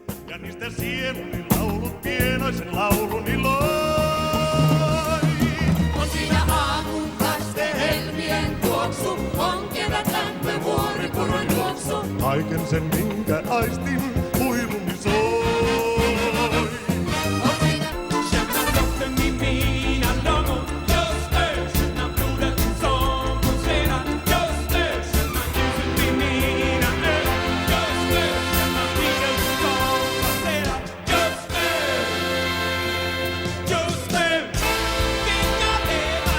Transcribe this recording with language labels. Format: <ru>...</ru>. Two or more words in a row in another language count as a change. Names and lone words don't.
<fi>Ja niistä sieluni laulut pienoisen lauluni loi. On siinä aamun kaste helmien tuoksu, on kevät lämpö vuoripurun juoksu. Kaiken sen minkä aistin huiluni soi. On siinä</fi> <sv>Känna doften i mina lungor. Just nu känna blodet som pulserar. Just nu känna ljuset i mina ögon. Just nu känna tiden som passerar. Just nu vill jag leva.</sv>